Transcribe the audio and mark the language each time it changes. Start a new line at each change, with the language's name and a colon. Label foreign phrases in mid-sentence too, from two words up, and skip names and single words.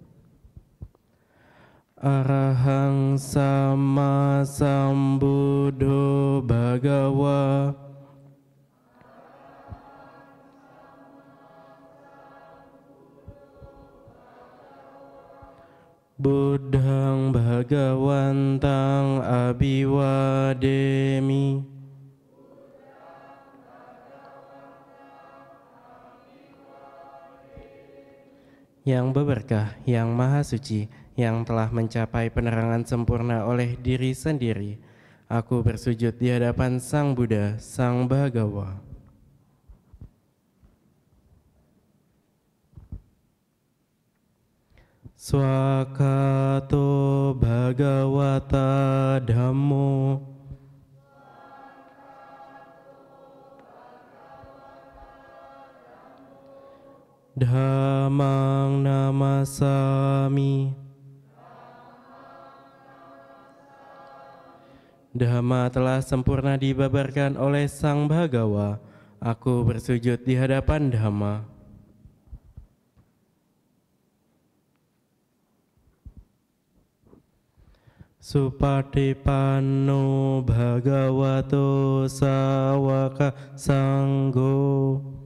Pali: Arahang Sama Sambuddho Bhagawa Buddhang Bhagawantang Abhiwademi.
Indonesian: Yang berberkah, yang maha suci, yang telah mencapai penerangan sempurna oleh diri sendiri, aku bersujud di hadapan Sang Buddha, Sang Bhagawa.
Pali: Swakato Bhagawata Dhammo. Dhammang namasami.
Indonesian: Dhamma telah sempurna dibabarkan oleh Sang Bhagawa. Aku bersujud di hadapan Dhamma.
Pali: Supatipanno Bhagavato Sawaka Sanggo.